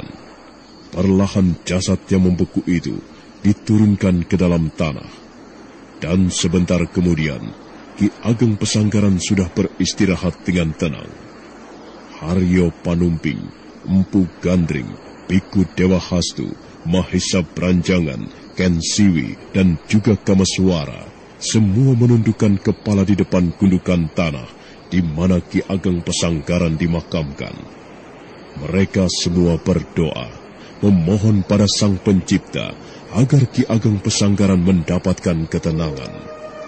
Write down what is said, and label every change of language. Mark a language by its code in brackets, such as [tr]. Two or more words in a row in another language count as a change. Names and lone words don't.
[id] Perlahan jasad yang membeku itu diturunkan ke dalam tanah. Dan sebentar kemudian, Ki Ageng Pesanggaran sudah beristirahat dengan tenang. Haryo Panumping, Empu Gandring, Biku Dewa Hastu, Mahesa Beranjangan, Ken Siwi, dan juga Kamaswara, semua menundukkan kepala di depan gundukan tanah di mana Ki Ageng Pesanggaran dimakamkan. Mereka semua berdoa, memohon pada Sang Pencipta agar Ki Ageng Pesanggaran mendapatkan ketenangan.